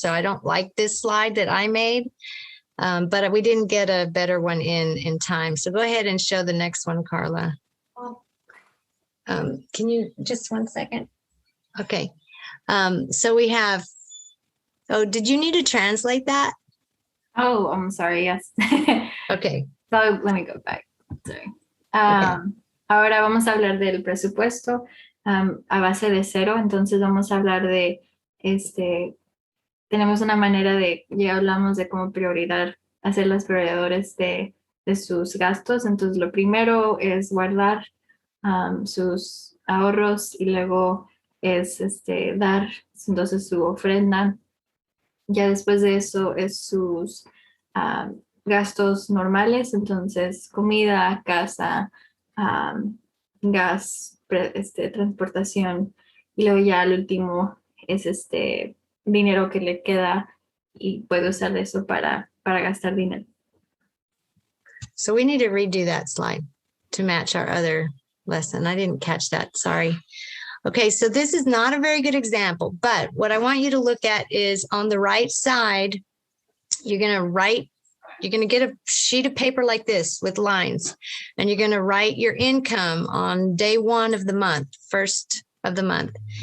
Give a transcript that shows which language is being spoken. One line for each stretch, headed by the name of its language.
English: So I don't like this slide that I made, but we didn't get a better one in time. So go ahead and show the next one, Carla. Can you just 1 second? Okay. So we have, did you need to translate that? Oh, I'm sorry. Yes. Okay. So let me go back. Sorry.
Spanish: Ahora vamos a hablar del presupuesto a base de cero. Entonces vamos a hablar de, tenemos una manera de, ya hablamos de cómo hacer las prioridades de sus gastos. Entonces lo primero es guardar sus ahorros y luego es dar entonces su ofrenda. Ya después de eso es sus gastos normales, entonces comida, casa, gas, transportación y luego ya el último es dinero que le queda y puede usar eso para gastar dinero.
English: So we need to redo that slide to match our other lesson. I didn't catch that. Sorry. Okay, so this is not a very good example, but what I want you to look at is on the right side, you're going to get a sheet of paper like this with lines, and you're going to write your income on day 1 of the month, first of the month.